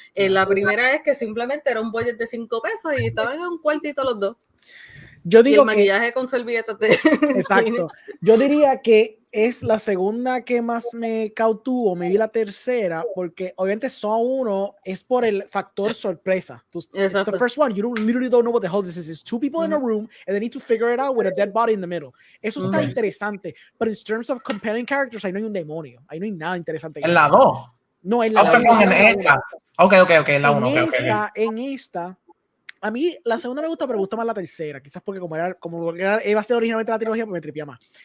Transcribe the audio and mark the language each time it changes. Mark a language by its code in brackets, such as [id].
[es] La primera es que simplemente era un budget de 5 pesos y estaban en un cuartito los dos. Yo digo y el maquillaje con servilletas de exacto. Yo diría que es la segunda que más me cautuvo, me vi la tercera, porque obviamente Saw 1 es por el factor sorpresa. [en] The first one, you literally don't know what the hell this is. It's two people in a room and they need to figure it out with a dead body in the middle. [es] Eso está interesante, pero [en] in terms of compelling characters, [es] ahí no hay un demonio, ahí no hay nada interesante. ¿En la 2? No, en la 2. En esta. Ok, en la 1. En esta, a mí la segunda me gusta, pero me gusta más la tercera. Quizás porque como iba a ser originalmente la trilogía, pues me tripía más.